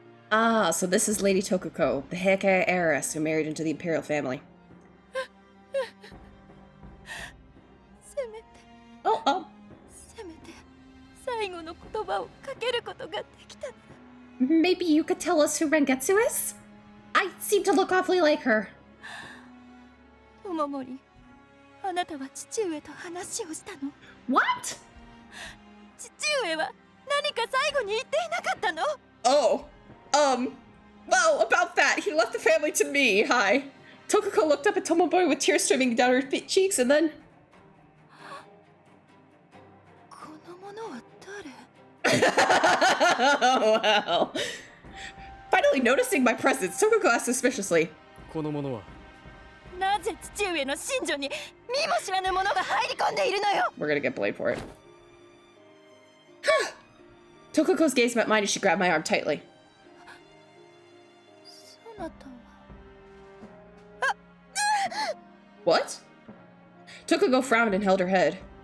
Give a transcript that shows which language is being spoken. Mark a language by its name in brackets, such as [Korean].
[English] Ah, so this is Lady Tokuko, the Heike heiress who married into the imperial family. [Japanese] せめて [English] Oh. [Japanese] せめて最後の言葉をかけることができたなら。 [English] Maybe you could tell us who Rengetsu is? I seem to look awfully like her. [Japanese] 友森、あなたは父上と話をしたの？ [English] What? [Japanese] 父上は何か最後に言っていなかったの？ [English] Oh. Well, about that, he left the family to me. Hi. Tokuko looked up at Tomoboy with tears streaming down her cheeks and then... [Japanese] この者は誰？ [English] Wow. Finally noticing my presence, Tokuko asked suspiciously. [Japanese] この者はなぜ父上の寝所に見も知らぬ者が入り込んでいるのよ。 [English] We're gonna get blamed for it. Tokuko's gaze met mine as she grabbed my arm tightly. [Japanese] そなたは [English] What? Tokuko frowned and held her head.